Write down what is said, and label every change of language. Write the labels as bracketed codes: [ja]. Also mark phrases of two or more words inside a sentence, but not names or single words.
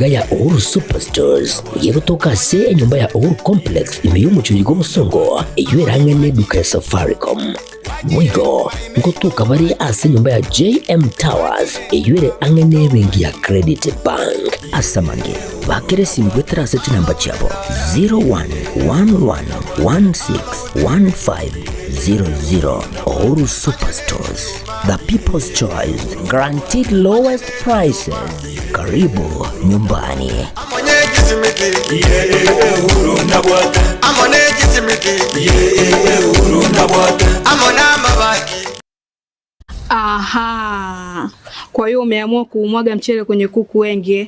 [guz] ya Uhuru Superstores yego toka se enyumba ya Uhuru Complex imeyumucho yigo musongo eywerangane duka ya Safaricom Wigo ngotuka bari ase nyumba ya JM Towers eyure angane bengi ya Credit Bank asamange bakere simgwetera seti namba chabo 0111161500 Uhuru Superstores, [en] the people's choice, guaranteed lowest prices. [sw] Karibu nyumbani. Aha, kwa hiyo umeamua kuumwaga mchele kwenye kuku wengi.